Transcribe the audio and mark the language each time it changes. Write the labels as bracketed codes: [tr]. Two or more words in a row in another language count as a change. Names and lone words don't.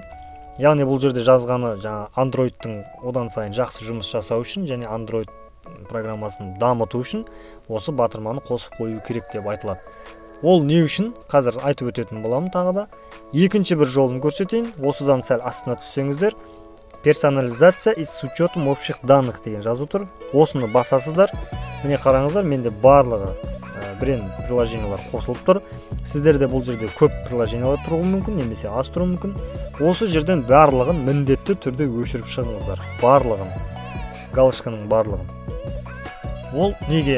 [kk] Яғни бұл жерде жазғаны жаңа Android-тың одан сайын жақсы жұмыс жасау үшін және Android программасын дамыту үшін осы батырманы қосып қою керек деп айтылады. Ол не үшін? Қазір айтып өтетін боламын тағы да. Екінші бір жолын көрсетейін. Осыдан сәл астына түссеңіздер, [ru] персонализация и с учетом общих данных [kk] деген жазу тұр. Осыны басасыздар. Міне қараңыздар, менде барлығы бренд приложениялар қосылып тұр. Сіздерде бұл жерде көп приложениялар тұруы мүмкін, немесе аз тұруы мүмкін. Осы жерден барлығын міндетті түрде өшіріп шығыңыздар. Барлығын. Галочканың барлығын. Ол неге?